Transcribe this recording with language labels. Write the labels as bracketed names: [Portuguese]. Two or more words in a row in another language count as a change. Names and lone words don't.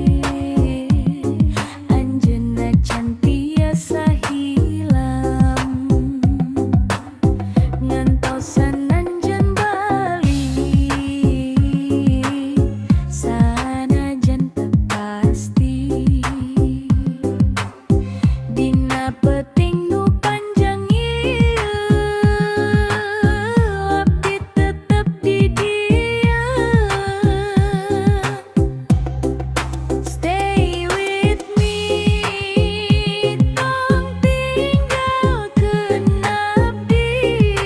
[Sundanese] anjeunna can tiasa hilang ngantosan anjeun balik sanajan teu pasti dina peuting nu panjang ieu abdi tetep di dieu. [English] Stay with me, [Sundanese] tong tinggalkeun abdi